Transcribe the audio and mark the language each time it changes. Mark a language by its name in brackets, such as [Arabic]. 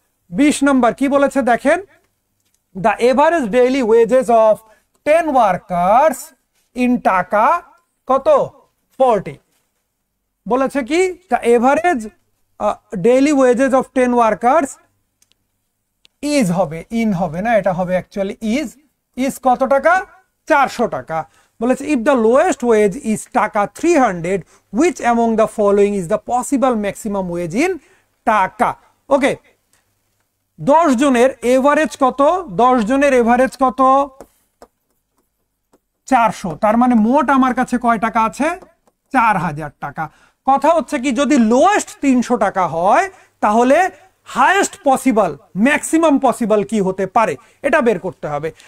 [Bangla] 20 নম্বর কি বলেছে দেখেন, [English] the average daily wages of 10 workers in taka [Bangla] কত 40 বলেছে কি, [English] the average daily wages of 10 workers is [Bangla] হবে, ইন হবে না, এটা হবে [English] actually is [Bangla] কত টাকা 400 টাকা। বলেছে [English] If the lowest wage is taka 300 which among the following is the possible maximum wage in taka. [Bangla] ওকে, 10 জনের এভারেজ কত, 10 জনের এভারেজ কত 400, তার মানে মোট আমার কাছে কয় টাকা আছে 4000 টাকা। কথা হচ্ছে কি, যদি লোয়েস্ট 300 টাকা হয় তাহলে হাইয়েস্ট পসিবল ম্যাক্সিমাম পসিবল কি হতে পারে এটা বের করতে হবে।